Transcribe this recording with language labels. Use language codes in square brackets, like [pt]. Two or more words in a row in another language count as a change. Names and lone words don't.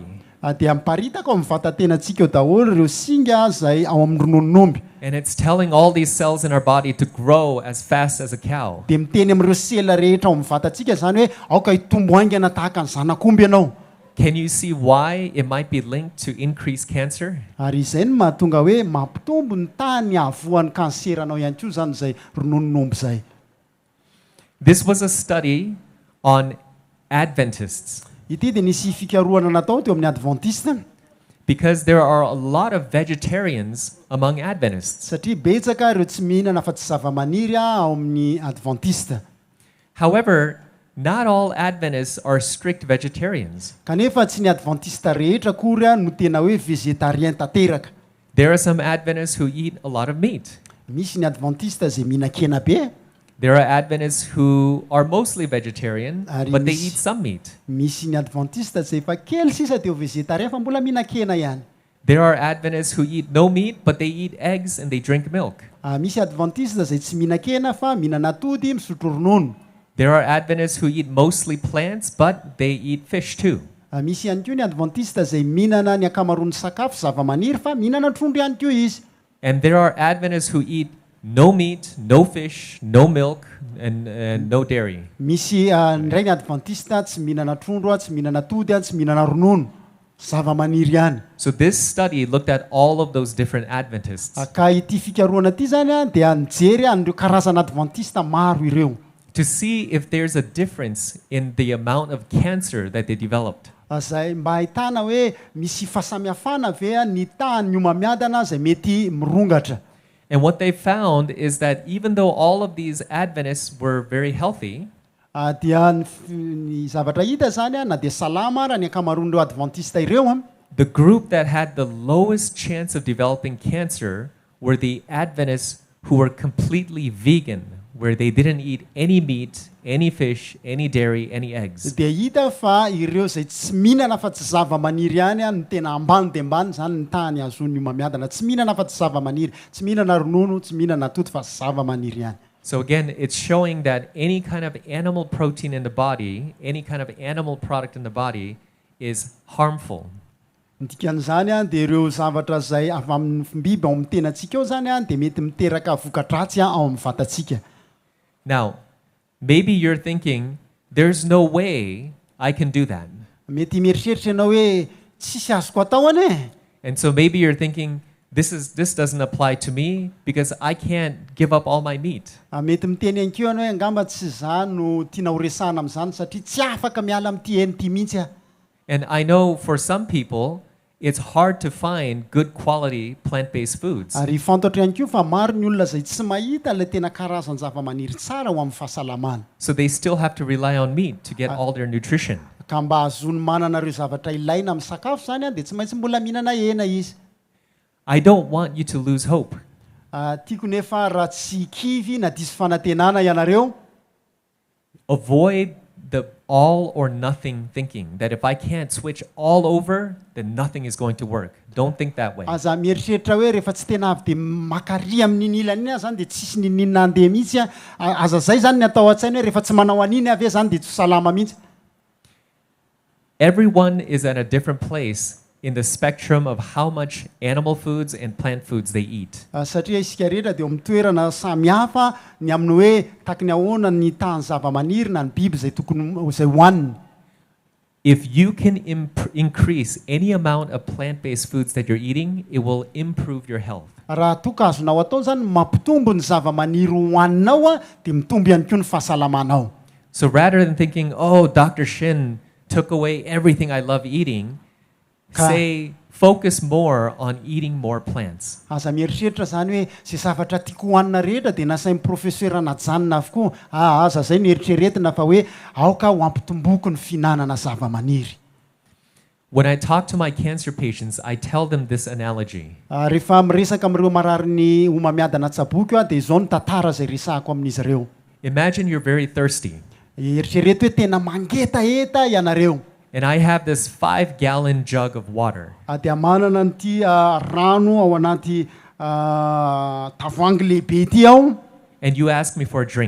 [mg] dia miparitaka ao amin'ny vatantenantsika eo daholo ireo singa zay ao amin'ny rononon'omby. [en] And it's telling all these cells in our body to grow as fast as a cow. [mg] Dia miteny amin'ireo sela rehetra ao amin'ny vatantsika zany hoe aoka hitombo haingana tahaka ny zanak'omby ianao. [en] Can you see why it might be linked to increased cancer? [mg] Ary izay no mahatonga hoe mampitombo ny tany avoan'ny kanseranao ihany koa zany zay rononon'omby zay. [en] This was a study on Adventists, [mg] Ity dia nisy fikarohana natao teo amin'ny adventiste [en] because there are a lot of vegetarians among Adventists. [mg] satria betsaka ireo tsy mihinana fa tsy zava-maniry ao amin'ny adventiste. [en] However, not all Adventists are strict vegetarians. [mg] Kanefa tsy ny adventiste rehetra kory no tena hoe végétarien tanteraka. [en] There are some Adventists who eat a lot of meat. [mg] Misy ny adventiste zay mihinan-kena be. [en] There are Adventists who are mostly vegetarian, but they eat some meat. [mg] Misy ny adventiste zay fa kely sisa teo végétarien fa mbola mihinan-kena ihany. [en] There are Adventists who eat no meat, but they eat eggs and they drink milk. [mg] Misy adventiste zay tsy mihinan-kena fa mihinana atody misotro ronono. [en] There are Adventists who eat mostly plants, but they eat fish too. [mg] Misy ihany koa ny adventiste zay mihinana ny akamaroan'ny sakafo zava-maniry fa mihinana trondro ihany koa izy. [en] And there are Adventists who eat no meat, no fish, no milk, and no dairy. [mg] Misy ndray ny adventiste tsy mihinana trondro, tsy mihinana atody, tsy mihinana ronono, zava-maniry ihany. [en] So this study looked at all of those different Adventists [mg] Ka ity fikarohana ity zany dia nijery an'ireo karazana adventiste maro ireo. [en] to see if there's a difference in the amount of cancer that they developed. [mg] Zay mba ahitana hoe misy fahasamihafana ve ny tahan'ny homamiadana zay mety mirongatra. [en] And what they found is that even though all of these Adventists were very healthy, [mg] Dia ny zavatra hita zany na dia salama raha ny akamaroan'ireo adventiste ireo [en] the group that had the lowest chance of developing cancer were the Adventists who were completely vegan, where they didn't eat any meat, any fish, any dairy, any eggs. [mg] dia hita fa ireo zay tsy mihinana fa tsy zava-maniry ihany no tena ambany dia ambany zany ny tahany azon'ny homamiadana. Tsy mihinana fa tsy zava-maniry, tsy mihinana ronono, tsy mihinana atody fa zava-maniry ihany. [en] So again, it's showing that any kind of animal protein in the body, any kind of animal product in the body is harmful. [mg] Dikan'izany dia ireo zavatra zay avy amin'ny biby ao amin'ny tenantsika eo zany dia mety miteraka voka-dratsy ao amin'ny vatantsika. [en] Now, maybe you're thinking, there's no way I can do that. [mg] Mety mieritreritra ianao hoe tsisy azoko atao ane. [en] And so maybe you're thinking, this doesn't apply to me because I can't give up all my meat. [mg] Mety miteny ihany koa ianao hoe angamba tsy za no tiana ho resahana amin'izany satria tsy afaka miala amin'ity hena ity mihitsy aho. [en] And I know for some people, it's hard to find good quality plant-based foods. [mg] Ary fantatra ihany koa fa maro ny olona zay tsy mahita ilay tena karazany zava-maniry tsara ho amin'ny fahasalamana. [en] So they still have to rely on meat to get all their nutrition. [mg] Ka mba azony manana ireo zavatra ilaina amin'ny sakafo zany dia tsy maintsy mbola mihinana hena izy. [en] I don't want you to lose hope. [mg] Tiako nefa raha tsy kivy na diso fanantenana ianareo. [en] Avoid the all or nothing thinking, that if I can't switch all over, then nothing is going to work. Don't think that way. [mg] Aza mieritreritra hoe rehefa tsy tena avy dia makary amin'iny ilany iny zany dia tsisy ninina andeha mihitsy. Aza zay zany ny atao an-tsaina hoe rehefa tsy manao an'iny avy zany dia tsy salama mihitsy. [en] Everyone is at a different place in the spectrum of how much animal foods and plant foods they eat. [mg] Satria isika rehetra dia amin'ny toerana samihafa ny amin'ny hoe takiny ahoana ny tahany zava-maniry na ny biby zay tokony zay hohaniny. [en] if you can increase any amount of plant-based foods that you're eating, it will improve your health. [mg] raha tokazonao atao zany mampitombo ny zava-maniry hohaninao a dia mitombo ihany koa ny fahasalamanao. [en] So rather than thinking, oh, Dr. Shin took away everything I love eating, say, focus more on eating more plants. [mg] Aza mieritreritra zany hoe zay zavatra tiako hohanina rehetra dia nasain'ny profesera najanona avokoa. Aza zay ny eritreretina fa hoe aoka ho ampitomboko ny fihinanana zava-maniry. [en] When I talk to my cancer patients, I tell them this analogy. [mg] Rehefa miresaka amin'ireo marary ny homamiadana tsaboky a dia izao ny tantara izay resahako amin'izy ireo. [en] Imagine you're very thirsty. [mg] Eritrereto hoe tena mangetaheta ianareo. [en] And I have this 5-gallon jug of water. [mg] Dia manana an'ity rano ao anaty tavoahangy lehibe ity aho. [en] And you ask me for a drink.